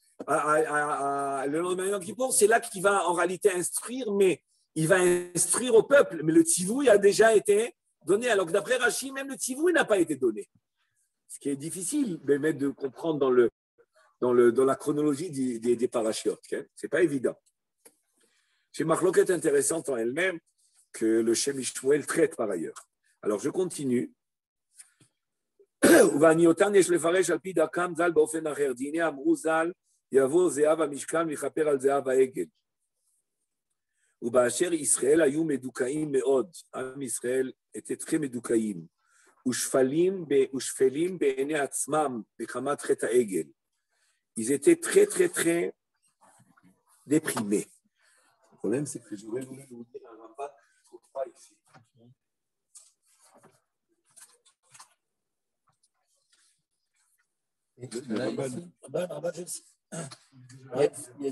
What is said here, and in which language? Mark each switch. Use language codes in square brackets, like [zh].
[fr] Le lendemain de Yom Kippour, c'est là qu'il va en réalité instruire, mais il va instruire au peuple, mais le tzivouï a déjà été donné, alors que d'après Rashi, même le tzivouï n'a pas été donné. Ce qui est difficile de comprendre dans la chronologie des parachutes. Okay? Ce n'est pas évident. C'est une marloquette intéressante en elle-même que le Shem Ishmuel traite par ailleurs. Alors, je continue. [he] ובעניותן יש לפרש על פי דרכם ז"ל באופן אחר. דיני אמרו ז"ל יבוא זהב המשכן ויכפר על זהב העגל. ובאשר ישראל היו מדוכאים מאוד, עם ישראל [fr] était très [he] מדוכאים, ושפלים בעיני עצמם בחמת חטא העגל. [fr] Ils étaient très, très, très déprimés. Le problème, c'est que j'aurais voulu vous dire un Ramban que je ne trouve pas ici. Rabat, je sais. Il y a